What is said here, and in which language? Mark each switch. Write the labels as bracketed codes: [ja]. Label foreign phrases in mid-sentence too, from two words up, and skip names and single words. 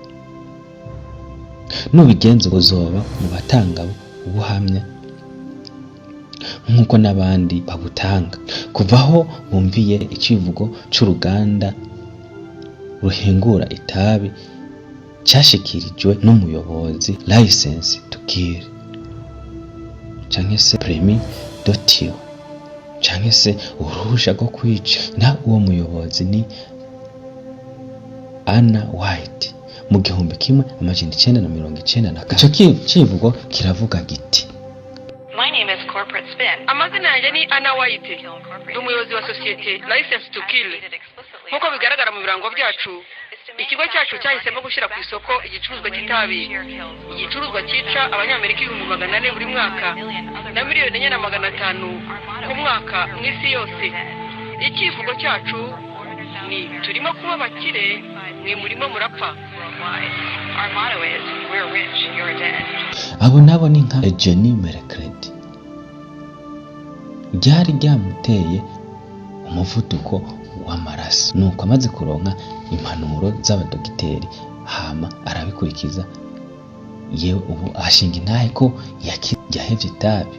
[rn] Nubigenza uzoba mu batanga ubuhamya nkuko n'abandi babutanga. Kuvaho bumviye icivugo c'uruganda ruhingura itabi cyashikirijwe n'umuyobozi [en] license to kill [rn] canke se [fr] permis de tuer [rn] canke se uruhusha rwo kwica. Na uwo muyobozi ni Anna White mu 1994. Ico kivugo kiravuga giti: [en] My name is Corporate Spin. [rw] Amazina yanjye ni Anna White, umuyobozi wa societe [en] license to kill. [rw] Nkuko bigaragara mu birango byacu, ikigo cyacu cyahisemo gushyira ku isoko igicuruzwa cy'itabi. Igicuruzwa cyica abanyamerika 400 buri mwaka na miliyoni 450 ku mwaka mu isi yose. Ikivugo cyacu ni turimo kuba bakire, mwe murimo murapfa. [en] Our motto is we're rich, you're dead. [rn] Abo nabo ni nka Jenny Merecred. Byari byamuteye umuvuduko w'amaraso, nuko amaze kuronka impanuro z'abadogiteri hama arabikurikiza. Yewe ubu ashinga intahe ko yahevye itabi.